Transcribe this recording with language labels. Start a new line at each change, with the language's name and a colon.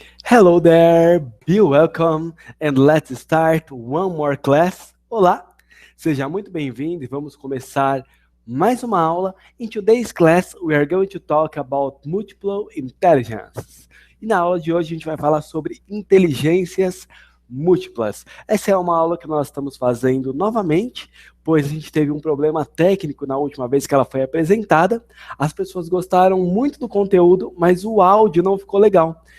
English: Hello there, be welcome, and let's start one more class.
Portuguese: Olá, seja muito bem-vindo e vamos começar mais uma aula.
English: In today's class, we are going to talk about multiple intelligence.
Portuguese: E na aula de hoje a gente vai falar sobre inteligências múltiplas. Essa é uma aula que nós estamos fazendo novamente, pois a gente teve um problema técnico na última vez que ela foi apresentada. As pessoas gostaram muito do conteúdo, mas o áudio não ficou legal.